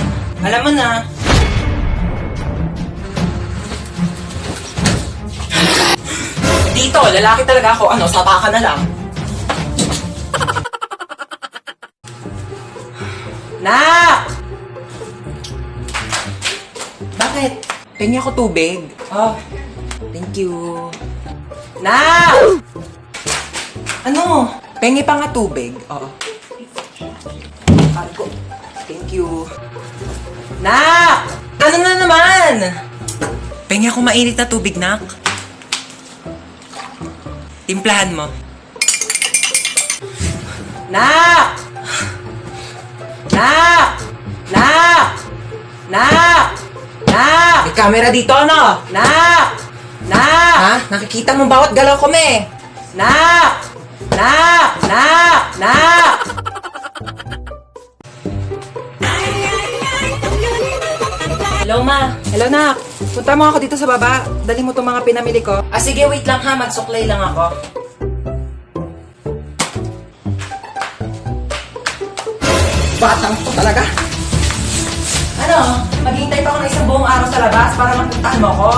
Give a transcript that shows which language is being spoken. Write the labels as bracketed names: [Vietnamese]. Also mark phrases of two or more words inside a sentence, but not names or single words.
[Filipino] Alam mo na. Dito, lalaki talaga ako. Ano, sapa ka na lang. Nak! Bakit? Pengi ako tubig. [English] Oh, thank you. [Filipino] Nak! Ano? Pengi pa nga tubig. Oo. [English] Cargo. Thank you. [Filipino] Nak! Ano na naman? Pengi ako mainit na tubig, Nak. Timplahan mo. Nak! Nak! Nak! Nak! Nak! May camera dito, ano? Nak! Nak! Ha? Nakikita mo bawat galaw ko, me? Nak! Nak! Nak! Nak! Hello, ma. Hello, Nak. Punta mo ako dito sa baba. Dali mo itong mga pinamili ko. Ah, sige, wait lang ha. Magsuklay lang ako. Batang to talaga. Ano? Maghihintay pa ako ng isang buong araw sa labas para magpuntahan mo ako?